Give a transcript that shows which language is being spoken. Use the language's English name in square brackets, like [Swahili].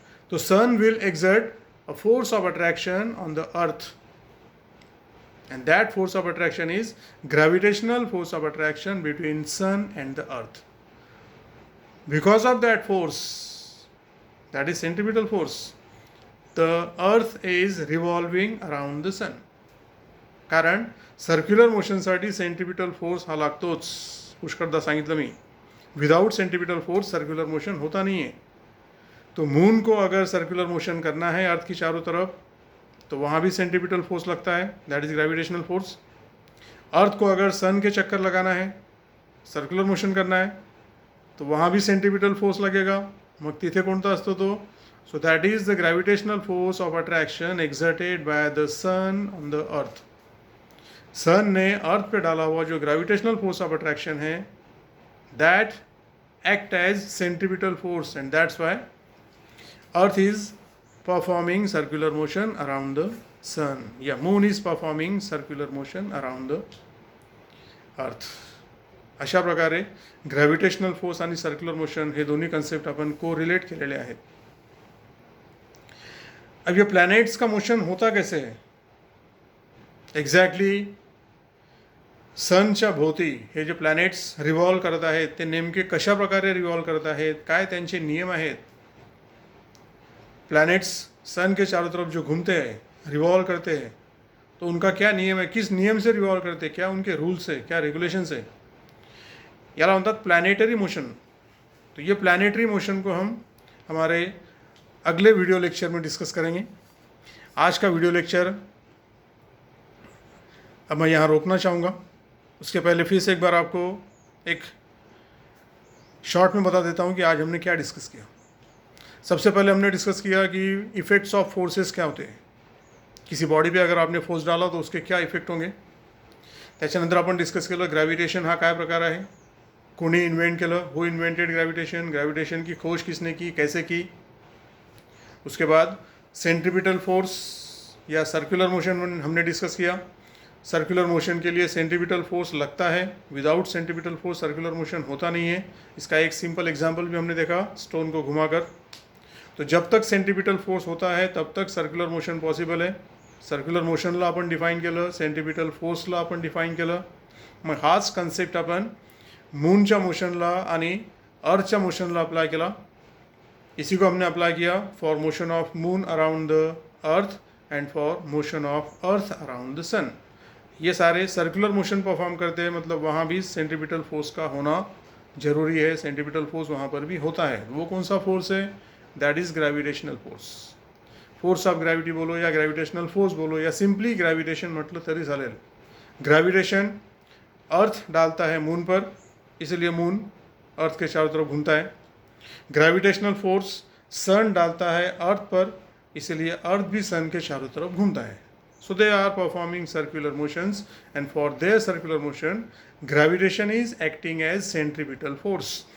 [English] तो sun will exert a force of attraction on the earth, and that force of attraction is gravitational force of attraction between sun and the earth. Because of that force, that is centripetal force, the earth is revolving around the sun. [Marathi] कारण circular मोशनसाठी centripetal force हा लागतोच. पुष्कळदा सांगितलं मी, without centripetal force circular motion [Hindi] होता नहीं है. तो moon को अगर सर्क्युलर मोशन करना है अर्थ की चारों तरफ तो वहाँ भी सेंट्रिपिटल फोर्स लगता है, दैट इज ग्रेविटेशनल फोर्स. अर्थ को अगर सन के चक्कर लगाना है, सर्क्युलर मोशन करना है, तो वहाँ भी सेंट्रिपिटल फोर्स लगेगा. [Marathi] मग तिथे कोणता असतो तो? [English] So that is the gravitational force of attraction exerted by the sun on the earth. [Hindi] सन ने अर्थ पे डाला हुआ जो ग्रेविटेशनल फोर्स ऑफ अट्रैक्शन है, [English] that act as centripetal force, and that's why earth is performing circular motion around the sun. Yeah, moon is performing circular motion around the earth. [Marathi] अशा प्रकारे gravitational force आणि circular motion हे दोन्ही concept आपण को relate केलेले आहेत. [Hindi] अब ये प्लॅनेट्स का मोशन होता कैसे है? [Marathi] एक्झॅक्टली सनच्या भोवती हे जे प्लॅनेट्स रिव्हॉल्व करत आहेत ते नेमके कशा प्रकारे रिव्हॉल्व करत आहेत, काय त्यांचे नियम आहेत? [Hindi] प्लैनेट्स सन के चारों तरफ जो घूमते हैं, रिवॉल्व करते हैं, तो उनका क्या नियम है, किस नियम से रिवॉल्व करते हैं, क्या उनके रूल्स है, क्या रेगुलेशंस है, [Marathi] याला म्हणतात प्लॅनेटरी मोशन. [Hindi] तो ये प्लैनेटरी मोशन को हम हमारे अगले वीडियो लेक्चर में डिस्कस करेंगे. आज का वीडियो लेक्चर अब मैं यहाँ रोकना चाहूँगा. उसके पहले फिर से एक बार आपको एक शॉर्ट में बता देता हूँ कि आज हमने क्या डिस्कस किया. सबसे पहले हमने डिस्कस किया कि इफ़ेक्ट्स ऑफ फोर्सेस क्या होते हैं. किसी बॉडी पे अगर आपने फोर्स डाला तो उसके क्या इफेक्ट होंगे. [Marathi] त्याच्यानंतर आपण डिस्कस केलं ग्रॅव्हिटेशन हा काय प्रकार आहे, कोणी इन्व्हेंट केलं, [English] who invented gravitation, [Hindi] ग्रॅव्हिटेशन की खोज किसने की, कैसे की. उसके बाद सेंट्रीपिटल फोर्स या सर्कुलर मोशन हमने डिस्कस किया। सर्कुलर मोशन के लिए सेंट्रीपिटल फोर्स लगता है, without centripetal force circular motion होता नहीं है। इसका एक सिंपल एग्जांपल भी हमने देखा स्टोन को घुमाकर। तो जब तक सेंट्रीपिटल फोर्स होता है तब तक सर्कुलर मोशन पॉसिबल आहे। [Marathi] सर्क्युलर मोशनला आपण डिफाईन केलं, सेंट्रीपिटल फोर्सला आपण डिफाईन केलं। मग हाच कन्सेप्ट आपण मूनच्या मोशनला आणि अर्थच्या मोशनला अप्लाय केला। [Hindi] इसी को हमने अप्लाई किया [English] For motion of moon around the earth and for motion of earth around the sun. [Hindi] ये सारे सर्कुलर मोशन परफॉर्म करते हैं, मतलब वहाँ भी सेंट्रीपिटल फोर्स का होना ज़रूरी है। सेंट्रीपिटल फोर्स वहाँ पर भी होता है। वो कौन सा फोर्स है? [English] That is gravitational force. [Marathi] Force of gravity बोलो या ग्रॅव्हिटेशनल फोर्स बोलो या सिंपली ग्रॅव्हिटेशन म्हटलं तरी चालेल। [Hindi] ग्रॅव्हिटेशन अर्थ डालता है मून पर, इसलिए मून अर्थ के चारों तरफ घूमता है। ग्रैविटेशनल फोर्स सन डालता है अर्थ पर, इसलिए अर्थ भी सन के चारों तरफ घूमता है। [English] So they are performing circular motions and for their circular motion gravitation is acting as centripetal force.